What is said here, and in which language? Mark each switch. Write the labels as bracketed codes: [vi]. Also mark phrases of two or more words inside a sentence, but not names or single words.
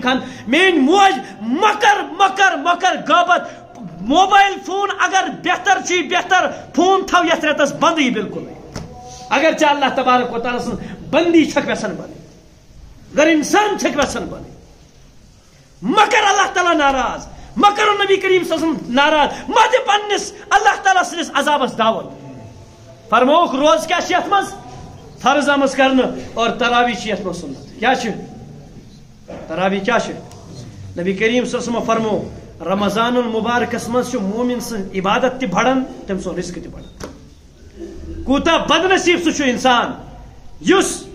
[ks] خان میٛٲنۍ موج مکر غٲبت موبایل فون اگر بہتر چھُے بہتر فون تھاو یتھ رٮ۪تس بندٕے بالکل اگر ژےٚ [ar] اللہ تبارک و تعالیٰ [ks] سٕنٛز بندی چھکھ یژھان بنٕنۍ اگر انسان چھکھ یژھان بنٕنۍ مکر اللہ تعالیٰ ناراض مکر نبی کریم [ar] صلی اللہ علیہ وسلم [ks] ناراض ما دِ پننس اللہ تعالیٰ سٕنٛدِس عذابس دعوت فرمووُکھ روز کیٛاہ چھِ یتھ منٛز فرض آمٕژ کرنہٕ اور تراوی چھِ یتھ منٛز سنت کیٛاہ چھِ تراوی کیٛاہ چھِ نبی کریم [ar] صلی اللہ علیہ وسلم [ks] فرمو رمضان المبارکس منٛز چھُ مومن سٕنٛز عبادت تہِ بڑان تٔمۍ سُنٛد رزق تہِ بڑان کوٗتاہ بد نصیٖب سُہ چھُ انسان یُس